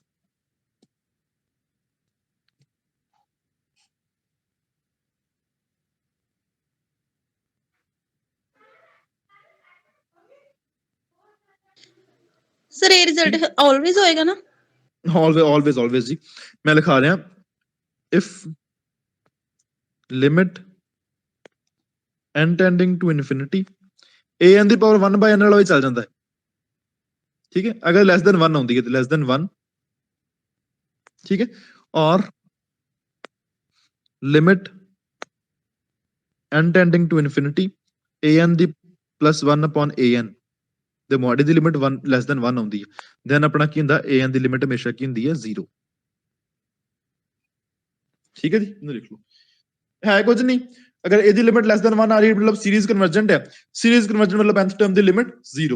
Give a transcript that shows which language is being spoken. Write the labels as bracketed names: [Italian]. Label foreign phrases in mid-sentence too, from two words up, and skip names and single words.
[Punjabi] ਸਰ ਇਹ [English] result always [Punjabi] ਹੋਏਗਾ ਨਾ? always ਜੀ, ਮੈਂ ਲਿਖਾ ਰਿਹਾ [English] if limit n tending to infinity an [Punjabi] ਦੀ ਪਾਵਰ 1/n ਵਾਲਾ ਵੀ ਚੱਲ ਜਾਂਦਾ ਹੈ। ਠੀਕ ਹੈ, ਅਗਰ [English] less than 1 [Punjabi] ਆਉਂਦੀ ਹੈ ਤੇ [English] less than 1. [Punjabi] ਠੀਕ ਹੈ, ਔਰ ਲਿਮਿਟ [English] n tending to infinity an [Punjabi] ਦੀ [English] plus 1 upon an [Punjabi] ਦੇ ਮੋਡ ਦੀ ਲਿਮਿਟ 1 [English] less than 1 [Punjabi] ਆਉਂਦੀ ਹੈ, ਦੈਨ ਆਪਣਾ ਕੀ ਹੁੰਦਾ? an ਦੀ ਲਿਮਿਟ ਹਮੇਸ਼ਾ ਕੀ ਹੁੰਦੀ ਹੈ? 0। ਠੀਕ ਹੈ ਜੀ, ਇਹਨੂੰ ਲਿਖ ਲਓ। ਹੈ ਕੁਝ ਨਹੀਂ, ਅਗਰ ਇਹਦੀ ਲਿਮਿਟ [English] less than 1 [Punjabi] ਆ ਰਹੀ ਮਤਲਬ [English] series convergent [Punjabi] ਹੈ। [English] series convergent [Punjabi] ਮਤਲਬ [English] nth term [Punjabi] ਦੀ ਲਿਮਿਟ 0।